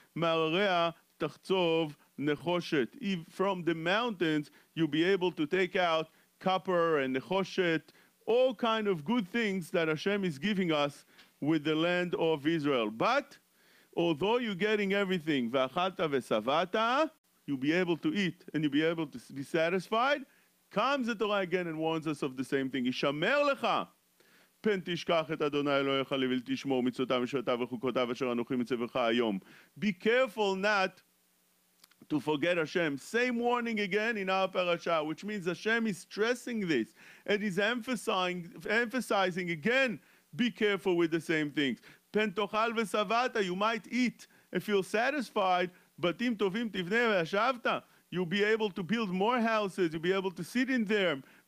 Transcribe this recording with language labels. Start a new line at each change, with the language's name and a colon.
Hebrew: Mararea tachtzov nechoshet.
English: From the mountains, you'll be able to take out copper and nechoshet, all kind of good things that Hashem is giving us with the land of Israel. But although you're getting everything,
Hebrew: v'achalta v'savata,
English: you'll be able to eat and you'll be able to be satisfied. Comes the Torah again and warns us of the same thing.
Hebrew: ישמר לך פן תשכח את אדוני אלוהיך לבלתי תשמור מצוותיו ושבטיו וחוקותיו אשר אנוכי מצווך היום.
English: Be careful not to forget Hashem. Same warning again in our parasha, which means Hashem is stressing this and is emphasizing again, be careful with the same things.
Hebrew: Pen tochal v'savata,
English: you might eat and feel satisfied, but
Hebrew: im tovim tivneh ve'ashavta,
English: you'll be able to build more houses, you'll be able to sit in there.